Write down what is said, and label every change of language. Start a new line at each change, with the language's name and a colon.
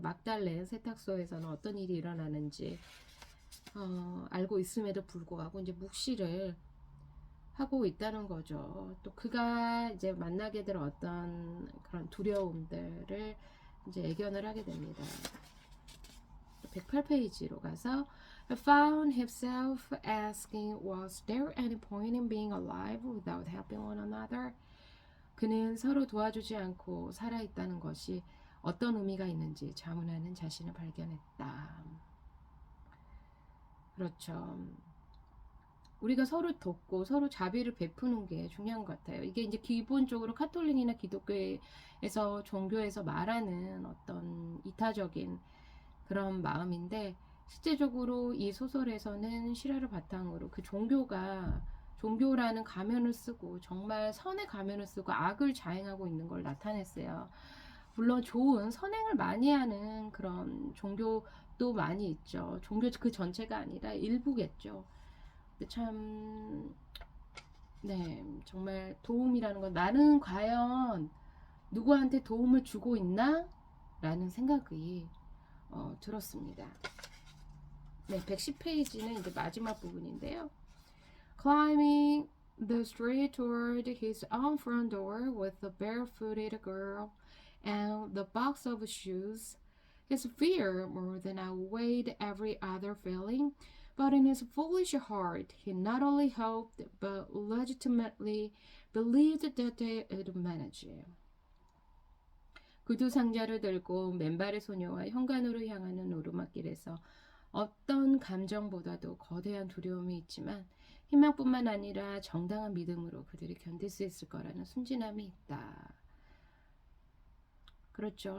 Korean: 막달렌 세탁소에서는 어떤 일이 일어나는지 알고 있음에도 불구하고 이제 묵시를 하고 있다는 거죠. 또 그가 이제 만나게 될 어떤 그런 두려움들을 이제 애견을 하게 됩니다. 108페이지로 가서
English: He found himself asking, was there any point in being alive without helping one another?
Korean: 그는 서로 도와주지 않고 살아있다는 것이 어떤 의미가 있는지 자문하는 자신을 발견했다. 그렇죠. 우리가 서로 돕고 서로 자비를 베푸는 게 중요한 것 같아요. 이게 이제 기본적으로 카톨릭이나 기독교에서 종교에서 말하는 어떤 이타적인 그런 마음인데 실제적으로 이 소설에서는 실화를 바탕으로 그 종교라는 가면을 쓰고 정말 선의 가면을 쓰고 악을 자행하고 있는 걸 나타냈어요. 물론 좋은 선행을 많이 하는 그런 종교도 많이 있죠. 종교 그 전체가 아니라 일부겠죠. 참, 네, 정말 도움이라는 건 나는 과연 누구한테 도움을 주고 있나? 라는 생각이 들었습니다. 네, 110페이지는 이제 마지막 부분인데요.
English: Climbing the street toward his own front door with the barefooted girl and the box of shoes, his fear more than outweighed every other feeling. But in his foolish heart, he not only hoped but legitimately believed that they would manage.
Korean: 구두 상자를 들고 맨발의 소녀와 현관으로 향하는 오르막길에서 어떤 감정보다도 거대한 두려움이 있지만 희망뿐만 아니라 정당한 믿음으로 그들이 견딜 수 있을 거라는 순진함이 있다. 그렇죠.